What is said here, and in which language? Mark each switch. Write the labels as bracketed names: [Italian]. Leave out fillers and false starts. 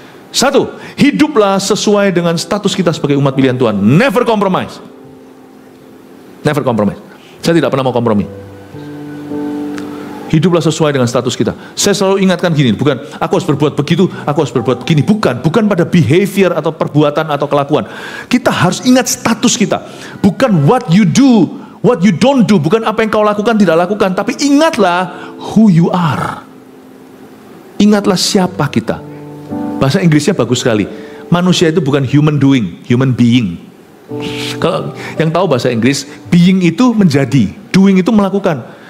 [Indonesian] 1, hiduplah sesuai dengan status kita sebagai umat pilihan Tuhan. [English] Never compromise. Never compromise. [Indonesian] Saya tidak pernah mau kompromi. Hiduplah sesuai dengan status kita. Saya selalu ingatkan gini, bukan aku harus berbuat begitu, aku harus berbuat begini. Bukan pada behavior atau perbuatan atau kelakuan. Kita harus ingat status kita. [English] Bukan what you do, what you don't do. [Indonesian] Bukan apa yang kau lakukan, tidak lakukan. Tapi ingatlah who you are. Ingatlah siapa kita. Bahasa Inggrisnya bagus sekali. Manusia itu bukan human doing, human being. Kalau yang tahu bahasa Inggris, being itu menjadi, doing itu melakukan.